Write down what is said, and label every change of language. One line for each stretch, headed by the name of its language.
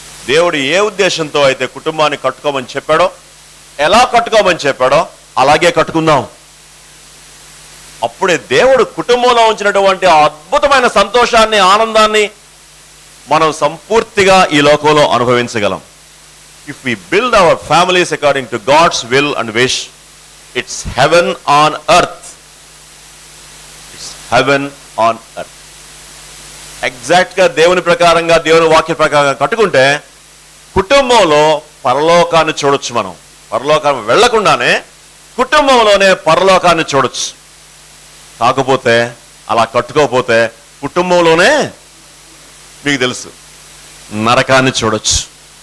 Telugu: దేవుడు ఏ ఉద్దేశంతో అయితే కుటుంబాన్ని కట్టుకోమని చెప్పాడో, ఎలా కట్టుకోమని చెప్పాడో అలాగే కట్టుకుందాం. అప్పుడే దేవుడు కుటుంబంలో ఉంచినటువంటి అద్భుతమైన సంతోషాన్ని, ఆనందాన్ని మనం సంపూర్తిగా ఈ లోకంలో అనుభవించగలం.
English: If we build our families according to God's will and wish, it's heaven on earth. It's heaven on earth.
Telugu: Exact గా దేవుని ప్రకారంగా, దేవుని వాక్య ప్రకారంగా కట్టుకుంటే కుటుంబంలో పరలోకాన్ని చూడొచ్చు. మనం పరలోకాన్ని వెళ్లకుండానే కుటుంబంలోనే పరలోకాన్ని చూడొచ్చు. కాకపోతే అలా కట్టుకోకపోతే కుటుంబంలోనే మీకు తెలుసు నరకాన్ని చూడొచ్చు.